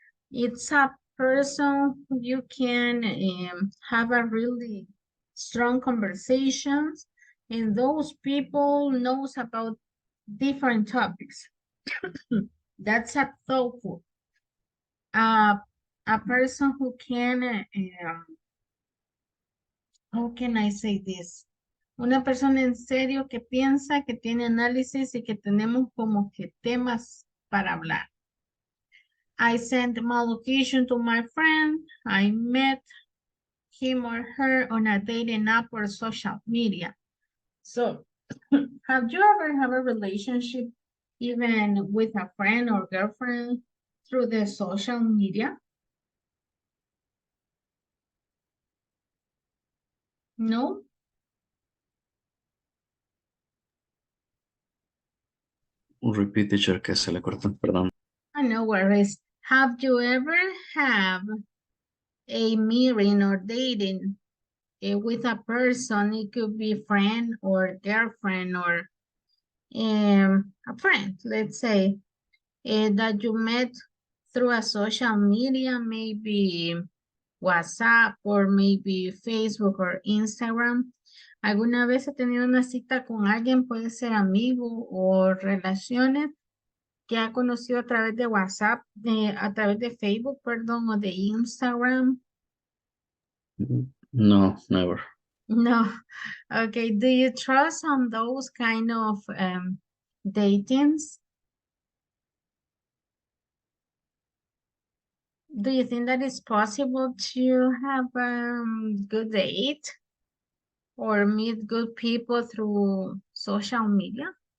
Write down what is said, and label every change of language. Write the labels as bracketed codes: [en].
[en] It's a person who you can have a really strong conversations, and those people knows about different topics. That's a thoughtful. A person who can, how can I say this? [es] Una persona en serio que piensa, que tiene análisis y que tenemos como que temas para hablar. [en] I sent my location to my friend. I met him or her on a dating app or social media. So, have you ever have a relationship even with a friend or girlfriend through the social media? No? Repeat, teacher, [es] que se le cortó, perdón. [en] No worries. Have you ever have a meeting or dating with a person? It could be friend or girlfriend or a friend, let's say, that you met through a social media, maybe WhatsApp or maybe Facebook or Instagram. [es] ¿Alguna vez ha tenido una cita con alguien? Puede ser amigo o relaciones que ha conocido a través de WhatsApp, a través de Facebook, perdón, o de Instagram. [en] No, never. No. Okay. Do you trust on those kind of datings? Do you think that it's possible to have a good date or meet good people through social media?